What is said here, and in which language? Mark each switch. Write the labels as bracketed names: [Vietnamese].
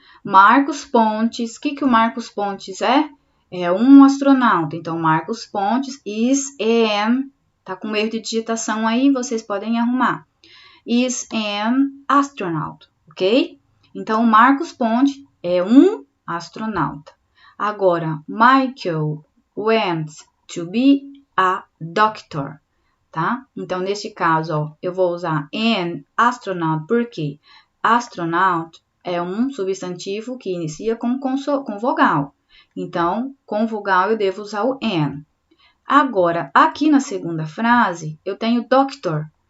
[Portuguese] Marcos Pontes, o que o Marcos Pontes é? É um astronauta. Então, Marcos Pontes [English] is an, [Portuguese] tá com erro de digitação aí, vocês podem arrumar. [English] Is an astronaut, [Portuguese] ok? Então, Marcos Pontes é um astronauta. [English] Agora, Michael went to be a doctor, tá? [Portuguese] Então, neste caso, ó, eu vou usar [English] an astronaut, [Portuguese] porque astronaut é um substantivo que inicia com vogal. Então, com vogal eu devo usar o an. Agora, aqui na segunda frase, eu tenho doctor.